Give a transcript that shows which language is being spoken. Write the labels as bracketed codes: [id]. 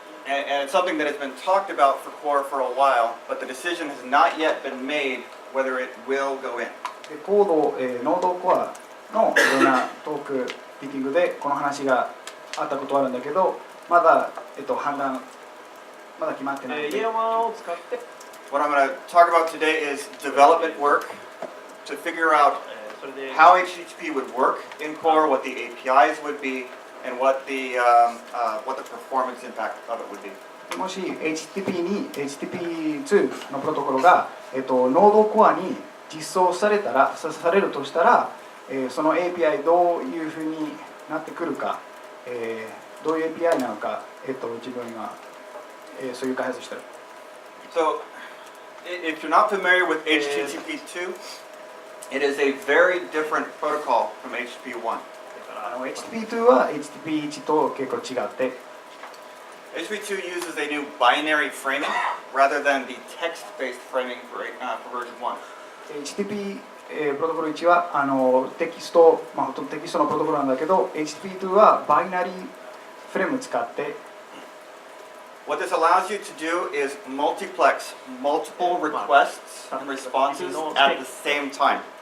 [en] And it's something that has been talked about for Core for a while, but the decision has not yet been made whether it will go in. [ja] でコード、ノードコアのいろんなトークミーティングでこの話があったことはあるんだけど、まだ、判断まだ決まってない。 [en] What I'm going to talk about today is development work to figure out how HTTP would work in Core, what the APIs would be, and what the performance impact of it would be. [ja] もし HTTP2 のプロトコルが、ノードコアに実装されるとしたら、その API どういうふうになってくるか、どういう API なのか、自分が、そういう開発をしてる。 [en] So, if you're not familiar with HTTP2, it is a very different protocol from HTTP1. [ja] HTTP2 は HTTP1 と結構違って、 [en] HTTP2 uses a new binary framing rather than the text-based framing for version 1. [ja] HTTP プロトコル1はテキスト、ほとんどテキストのプロトコルなんだけど、HTTP2 はバイナリーフレーム使って、 [en] What this allows you to do is multiplex multiple requests and responses at the same time.